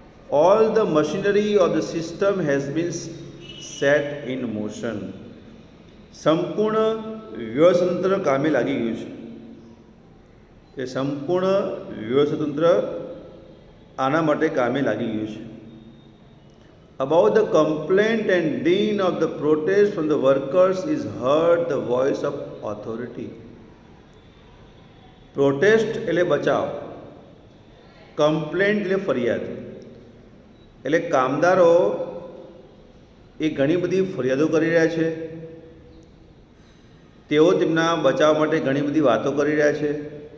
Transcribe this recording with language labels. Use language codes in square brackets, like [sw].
[en] all the machinery of the system has been set in motion, [gu] સંપૂર્ણ વ્યવસ્થાતંત્ર કામે લાગી ગયું છે. એ સંપૂર્ણ વ્યવસ્થાતંત્ર આના માટે કામે લાગી ગયું છે. [en] About the complaint and din of the protest from the workers is heard the voice of authority. [gu] Protest એટલે બચાવ, કમ્પ્લેન્ટ એટલે ફરિયાદ. એટલે કામદારો એ ઘણી બધી ફરિયાદો કરી રહ્યા છે, તેઓ તેમના બચાવ માટે ઘણી બધી વાતો કરી રહ્યા છે.